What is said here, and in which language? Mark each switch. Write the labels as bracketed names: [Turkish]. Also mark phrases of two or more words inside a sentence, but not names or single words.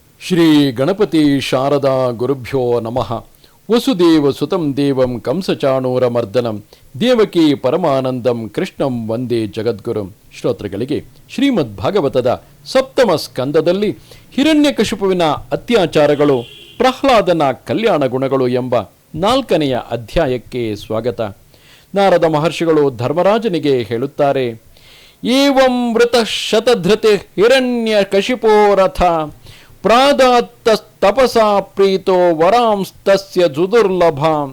[Sanskrit] ಶ್ರೀ ಗಣಪತಿ ಶಾರದಾ ಗುರುಭ್ಯೋ ನಮಃ. ವಸುದೇವ ಸುತಂ ದೇವಂ ಕಂಸಚಾಣೂರಮರ್ದನಂ ದೇವಕಿ ಪರಮಾನಂದಂ ಕೃಷ್ಣಂ ವಂದೇ ಜಗದ್ಗುರುಂ. [Kannada] ಶ್ರೋತೃಗಳಿಗೆ ಶ್ರೀಮದ್ ಭಾಗವತದ ಸಪ್ತಮ ಸ್ಕಂದದಲ್ಲಿ ಹಿರಣ್ಯಕಶಿಪುವಿನ ಅತ್ಯಾಚಾರಗಳು, ಪ್ರಹ್ಲಾದನ ಕಲ್ಯಾಣ ಗುಣಗಳು ಎಂಬ 4ನೆಯ ಅಧ್ಯಾಯಕ್ಕೆ ಸ್ವಾಗತ. ನಾರದ ಮಹರ್ಷಿಗಳು ಧರ್ಮರಾಜನಿಗೆ ಹೇಳುತ್ತಾರೆ, [Sanskrit] ಏವಂ ವೃತಃ ಶತಧೃತಿ ಹಿರಣ್ಯಕಶಿಪೋ ರಥ ಪ್ರಾದಾತ್ತಸ್ತಪಸಾ ಪ್ರೀತೋ ವರಾಂಸ್ತಸ್ಯ ದುರ್ಲಭಾಂ.